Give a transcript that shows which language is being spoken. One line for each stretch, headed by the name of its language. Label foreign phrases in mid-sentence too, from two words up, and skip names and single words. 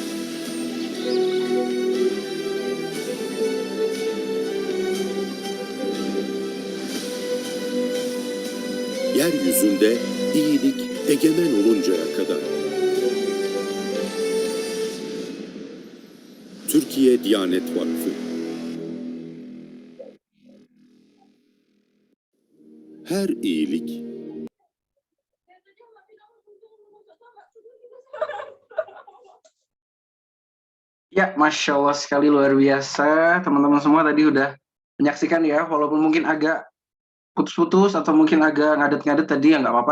Turkish: Yeryüzünde iyilik egemen oluncaya kadar. Türkiye Diyanet Vakfı. Her iyilik
Indonesian: Ya,
Arabic: ما شاء الله
Indonesian: sekali, luar biasa. Teman-teman semua tadi udah menyaksikan ya, walaupun mungkin agak putus-putus atau mungkin agak ngadet-ngadet tadi, ya nggak apa-apa.